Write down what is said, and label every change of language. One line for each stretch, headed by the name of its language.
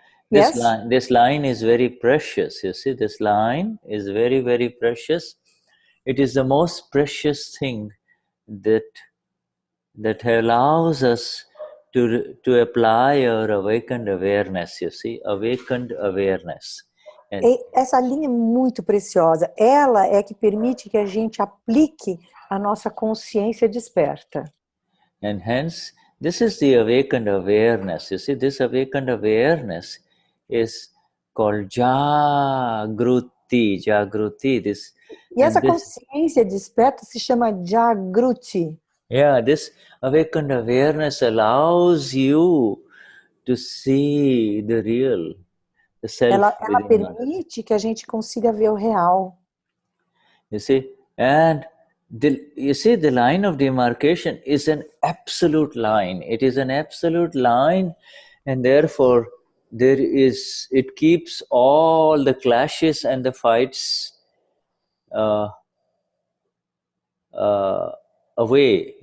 English: This line is very precious, you see, this line is very, very precious. It is the most precious thing that allows us to apply our awakened awareness, you see, awakened awareness.
Portuguese: Essa linha é muito preciosa. Ela é que permite que a gente aplique a nossa consciência desperta.
English: And hence, this is the awakened awareness. You see, this awakened awareness is called Jagruti.
Portuguese: E essa consciência desperta se chama Jagruti.
English: Yeah, this awakened awareness allows you to see the real, the self.
Portuguese: Ela permite que a gente consiga ver o real.
English: You see, and you see, the line of demarcation is an absolute line. It is an absolute line, and therefore it keeps all the clashes and the fights away.